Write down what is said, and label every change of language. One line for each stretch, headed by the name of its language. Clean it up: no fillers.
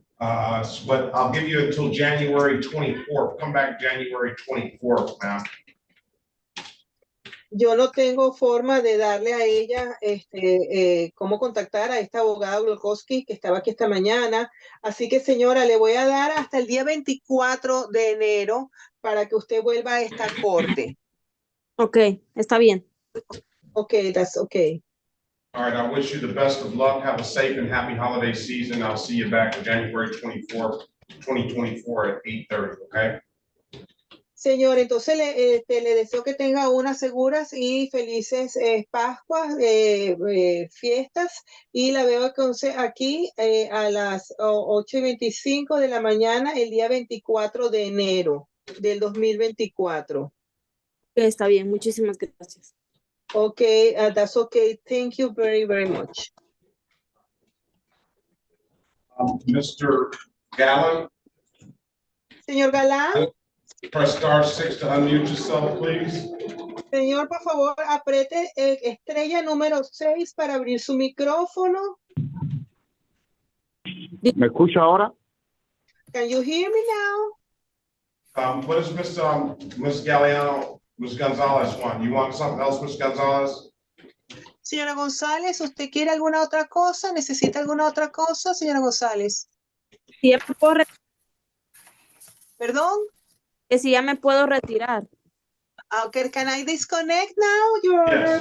English: But I'll give you until January 24th. Come back January 24th, ma'am.
Spanish: Yo no tengo forma de darle a ella cómo contactar a esta abogada Glokowski que estaba aquí esta mañana. Así que, señora, le voy a dar hasta el día 24 de enero para que usted vuelva a esta corte. Ok, está bien.
English: Okay, that's okay. All right, I wish you the best of luck. Have a safe and happy holiday season. I'll see you back on January 24th, 2024 at 8:30, okay?
Spanish: Señor, entonces le deseo que tenga unas seguras y felices Pascuas, fiestas, y la veo entonces aquí a las 8:25 de la mañana, el día 24 de enero del 2024. Está bien, muchísimas gracias.
English: Okay, that's okay. Thank you very, very much. Mr. Gallen,
Spanish: Señor Galán,
English: press *6 to unmute yourself, please.
Spanish: señor, por favor, apriete estrella número 6 para abrir su micrófono. ¿Me escucha ahora?
English: Can you hear me now? What does Ms. Galliano, Ms. Gonzalez want? You want something else, Ms. Gonzalez?
Spanish: Señora González, ¿usted quiere alguna otra cosa? ¿Necesita alguna otra cosa, señora González? Si ya me puedo ¿Perdón? Que si ya me puedo retirar.
English: Okay, can I disconnect now, Your Honor?